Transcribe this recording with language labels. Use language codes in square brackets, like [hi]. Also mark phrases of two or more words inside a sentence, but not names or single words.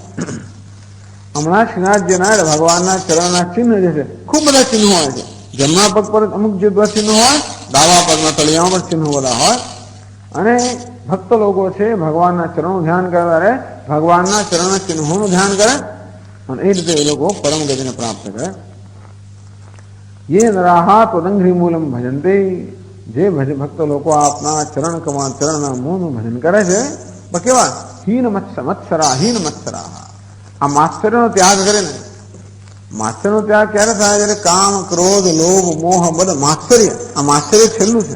[gu] હમણાં શ્રીનાથજીના ભગવાનના ચરણના ચિહ્ન જે છે ખૂબ બધા ચિહ્નો હોય છે. જમણા પગ પર અમુક જે બધા ચિહ્નો હોય, ડાબા પગના તળિયામાં પણ ચિહ્નો બધા હોય. અને ભક્ત લોકો છે ભગવાનના ચરણનું ધ્યાન કરતા રહે, ભગવાનના ચરણના ચિહ્નોનું ધ્યાન કરે, અને એ રીતે એ લોકો પરમ ગતિને પ્રાપ્ત કરે. [sa] ये नराः त्वदंघ्रि मूलम भजन्ते. [gu] જે ભક્ત લોકો આપના ચરણના મૂળનું ભજન કરે છે, કેવા [sa] हीन मत्सरा, हीन मत्सरा. [gu] આ માત્સર્યનો ત્યાગ કરે ને, માત્સર્યનો ત્યાગ ક્યારે થાય? જ્યારે કામ, ક્રોધ, લોભ, મોહ, બધ માત્સર્ય, આ માત્સર્ય છેલ્લું છે.